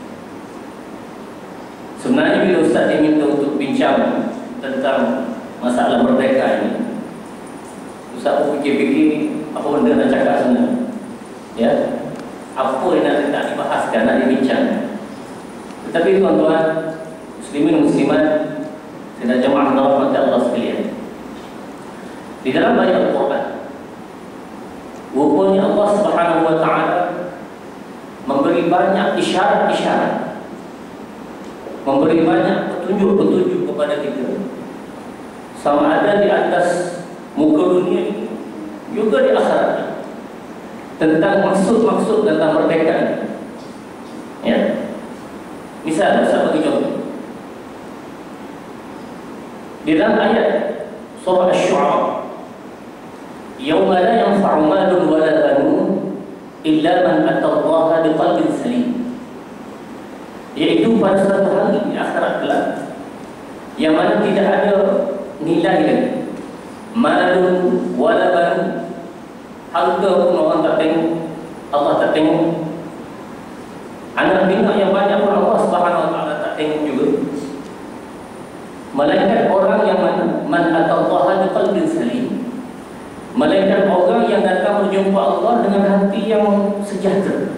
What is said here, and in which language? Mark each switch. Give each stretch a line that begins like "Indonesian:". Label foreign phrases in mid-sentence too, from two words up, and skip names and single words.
Malay: Sebenarnya bila Ustaz diminta untuk bincang tentang masalah merdeka ini, Ustaz pun fikir-fikir apa benda nak cakap sebenarnya, ya, apa yang nak dibahaskan, nak dibincang. Tetapi tuan-tuan muslimin muslimat sidang jamaah rahmat Allah sekalian, di dalam ayat Al-Quran, rupanya
Arabic: الله سبحانه وتعالى
Malay: memberi banyak isyarat-isyarat, memberi banyak petunjuk-petunjuk kepada kita, sama ada di atas muka dunia ini juga di akhirat, tentang maksud-maksud tentang merdeka ini. Ya. Misal, saya bagi contoh. Di dalam ayat surah Asy-Syu'ara,
Arabic: يوم لا ينفع مال ولا بنون إلا من أتى الله بقلب سليم,
Malay: iaitu pada suatu hari di akhirat kelak yang mana tidak ada nilai lagi
Arabic: مال ولا بنون,
Malay: harta pun orang tak tengok, Allah tak tengok, anak bina yang banyak pun
Arabic: الله سبحانه وتعالى
Malay: tak tengok juga, melainkan orang yang mana
Arabic: من أتى الله بقلب سليم,
Malay: melainkan orang yang datang berjumpa Allah dengan hati yang sejahtera.